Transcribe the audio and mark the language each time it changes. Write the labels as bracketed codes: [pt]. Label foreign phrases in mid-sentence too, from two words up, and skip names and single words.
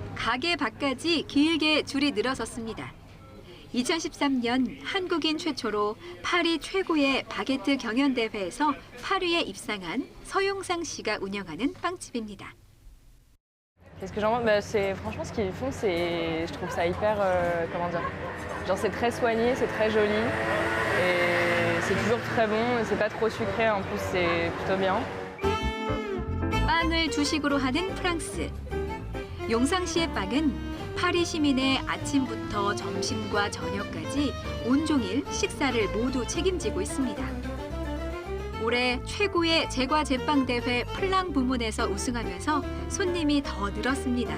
[ko] 가게 밖까지 길게 줄이 늘어섰습니다. 2013년 한국인 최초로 파리 최고의 바게트 경연대회에서 8위에 입상한 서용상 씨가 운영하는 빵집입니다. [fr] Qu'est-ce que j'en pense? Franchement, ce qu'ils font, je trouve ça hyper, comment dire, genre c'est très soigné, c'est très joli et c'est toujours très bon et c'est pas trop sucré, en plus c'est plutôt bien. [ko] 빵을 주식으로 하는 프랑스. 용상 씨의 빵은 파리 시민의 아침부터 점심과 저녁까지 온종일 식사를 모두 책임지고 있습니다. 올해 최고의 제과 제빵 대회 플랑 부문에서 우승하면서 손님이 더 늘었습니다.